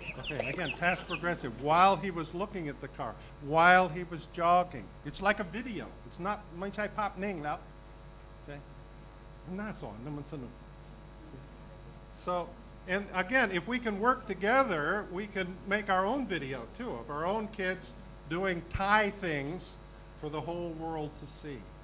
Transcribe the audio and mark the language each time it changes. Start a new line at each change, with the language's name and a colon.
English: Again, past progressive, while he was looking at the car, while he was jogging. It's like a video. It's not,
Thai: ไม่ใช่ภาพนิ่งแล้ว
English: Okay?
Thai: น่าสอนนะมันสนุก
English: So, and again, if we can work together, we can make our own video too, of our own kids doing Thai things for the whole world to see.